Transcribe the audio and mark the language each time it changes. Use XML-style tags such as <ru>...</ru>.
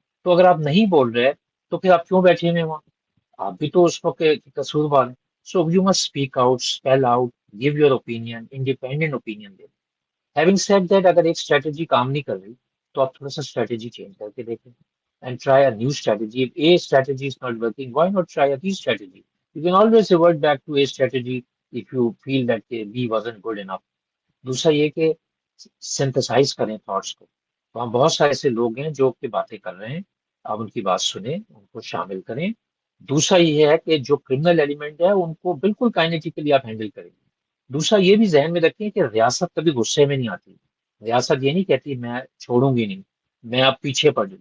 <ur>تو اگر آپ نہیں بول رہے تو پھر آپ کیوں بیٹھے ہوئے وہاں؟ آپ بھی تو اس کو قصوروار ہیں.</ur> <en>So you must speak out, spell out, give your opinion, independent opinion دے. Having said that</en> <ur>اگر ایک اسٹریٹجی کام نہیں کر رہی تو آپ تھوڑا سا اسٹریٹجی چینج کر کے دیکھیں</ur> <en>and try a new strategy. If A strategy is not working, why not try a B strategy? You can always revert back to A strategy if you feel that B wasn't good enough.</en> <ur>دوسرا یہ کہ synthesise کریں thoughts کو. وہاں بہت سارے ایسے لوگ ہیں جو کہ باتیں کر رہے ہیں، آپ ان کی بات سنیں، ان کو شامل کریں. دوسرا یہ ہے کہ جو کرمنل ایلیمنٹ ہے ان کو بالکل کائنیٹیکلی آپ ہینڈل کریں. دوسرا یہ بھی ذہن میں رکھیں کہ ریاست کبھی غصے میں نہیں آتی. ریاست یہ نہیں کہتی میں چھوڑوں گی نہیں، میں اب پیچھے پڑ جاؤں.</ur>